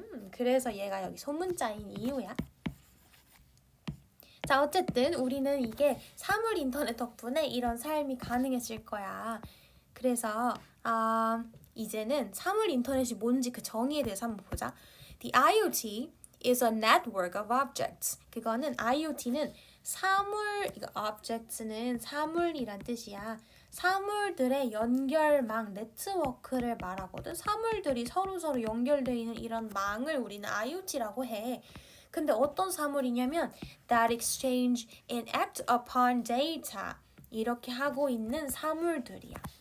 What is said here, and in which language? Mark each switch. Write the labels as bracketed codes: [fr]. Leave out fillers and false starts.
[ko] 그래서 얘가 여기 소문자인 이유야. 자, 어쨌든 우리는 이게 사물 인터넷 덕분에 이런 삶이 가능해질 거야. 그래서 이제는 사물 인터넷이 뭔지 그 정의에 대해서 한번 보자. [en] The IoT is a network of objects. [ko] 그거는 IoT는 사물, 이거 objects는 사물이란 뜻이야. 사물들의 연결망, 네트워크를 말하거든. 사물들이 서로 연결되어 있는 이런 망을 우리는 IoT라고 해. 근데 어떤 사물이냐면 [en] that exchange and act upon data [ko] 이렇게 하고 있는 사물들이야.